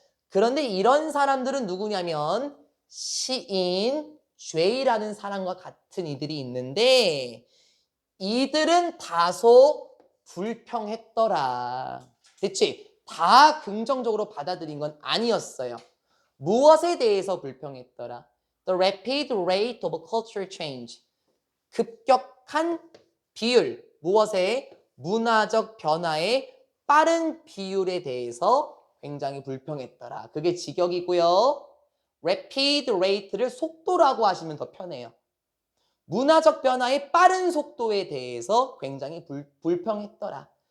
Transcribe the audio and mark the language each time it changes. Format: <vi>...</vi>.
<ko>그런데 이런 사람들은 누구냐면 시인 죄이라는 사람과 같은 이들이 있는데 이들은 다소 불평했더라. 됐지? 다 긍정적으로 받아들인 건 아니었어요. 무엇에 대해서 불평했더라?</ko> <en>The rapid rate of cultural change.</en> <ko>급격한 비율. 무엇에? 문화적 변화의 빠른 비율에 대해서 굉장히 불평했더라. 그게 직역이고요. rapid rate를 속도라고 하시면 더 편해요. 문화적 변화의 빠른 속도에 대해서 굉장히 불평했더라.</ko>